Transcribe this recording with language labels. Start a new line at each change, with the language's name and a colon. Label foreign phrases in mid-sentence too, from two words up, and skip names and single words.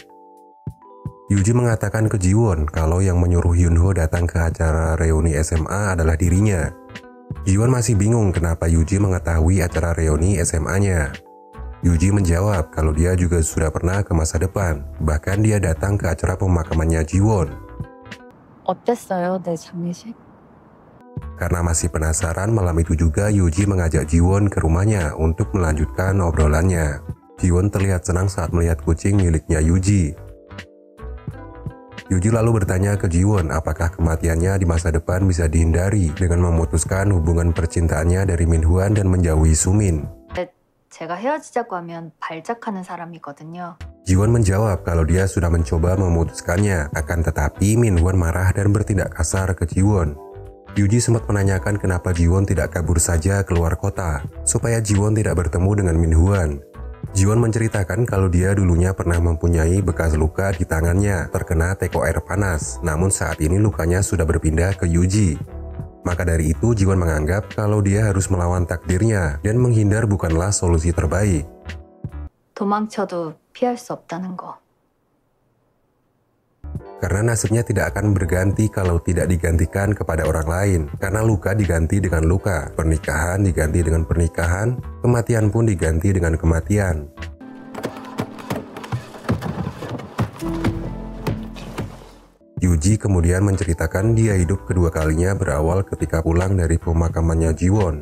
Indonesian: Yuji mengatakan ke Jiwon kalau yang menyuruh Yunho datang ke acara reuni SMA adalah dirinya. Jiwon masih bingung kenapa Yuji mengetahui acara reuni SMA-nya. Yuji menjawab kalau dia juga sudah pernah ke masa depan, bahkan dia datang ke acara pemakamannya Jiwon.
Korean: 어땠어요, 내 장례식?
Indonesian: Karena masih penasaran, malam itu juga Yuji mengajak Jiwon ke rumahnya untuk melanjutkan obrolannya. Jiwon terlihat senang saat melihat kucing miliknya Yuji. Yuji lalu bertanya ke Jiwon apakah kematiannya di masa depan bisa dihindari dengan memutuskan hubungan percintaannya dari Minhwan dan menjauhi Sumin.
Korean: 제가 헤어지자고 하면 발작하는 사람이거든요.
Indonesian: Jiwon menjawab kalau dia sudah mencoba memutuskannya, akan tetapi Minhwan marah dan bertindak kasar ke Jiwon. Yuji sempat menanyakan kenapa Jiwon tidak kabur saja keluar kota, supaya Jiwon tidak bertemu dengan Minhwan. Jiwon menceritakan kalau dia dulunya pernah mempunyai bekas luka di tangannya terkena teko air panas, namun saat ini lukanya sudah berpindah ke Yuji. Maka dari itu Jiwon menganggap kalau dia harus melawan takdirnya dan menghindar bukanlah solusi terbaik.
Korean: 도망쳐도 피할 수 없다는 거.
Indonesian: Karena nasibnya tidak akan berganti kalau tidak digantikan kepada orang lain. Karena luka diganti dengan luka, pernikahan diganti dengan pernikahan, kematian pun diganti dengan kematian. Yuji kemudian menceritakan dia hidup kedua kalinya berawal ketika pulang dari pemakamannya Jiwon.